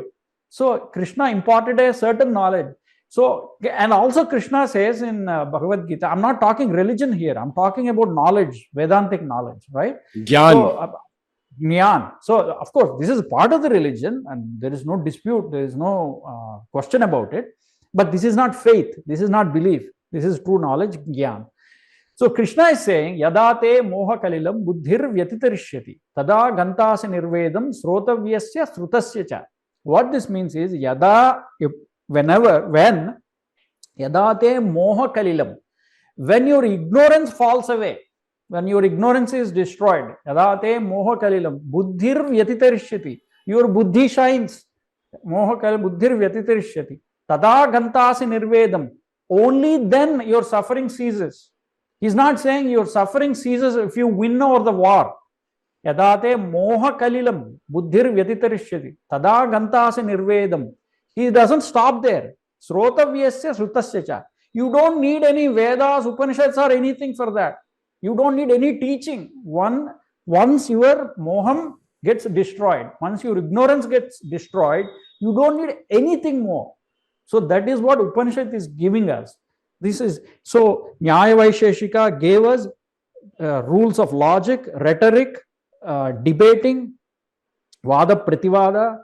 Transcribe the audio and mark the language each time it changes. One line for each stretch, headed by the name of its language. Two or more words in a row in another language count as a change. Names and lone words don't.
English: So Krishna imparted a certain knowledge. So, and also Krishna says in Bhagavad Gita, I'm not talking religion here, I'm talking about knowledge, Vedantic knowledge, right? Gyan. So, Jnana. So, of course, this is part of the religion and there is no dispute, there is no question about it. But this is not faith, this is not belief, this is true knowledge, Jnana. So, Krishna is saying,
Sanskrit: Yadate moha kalilam buddhir vyatitarishyati, tada gantasa nirvedam srotavyasya srutasya cha.
English: What this means is, yada, when
Sanskrit: yadate moha kalilam,
English: when your ignorance falls away, when your ignorance is destroyed,
Sanskrit: yadate moha kalilam, buddhir vyatitarishyati,
English: your buddhi shines,
Sanskrit: moha kalilam buddhir vyatitarishyati, tada gantasi nirvedam,
English: only then your suffering ceases. He's not saying your suffering ceases if you win over the war.
Sanskrit: Yadate moha kalilam buddhir vyatitarishyati tada gantasi nirvedam.
English: He doesn't stop there.
Sanskrit: Srotavyasya srutasya cha.
English: You don't need any Vedas, Upanishads or anything for that. You don't need any teaching. Once your moham gets destroyed, once your ignorance gets destroyed, you don't need anything more. So that is what Upanishad is giving us. This is so Nyaya Vaisheshika gave us rules of logic, rhetoric, debating,
Sanskrit: Vada Prativada.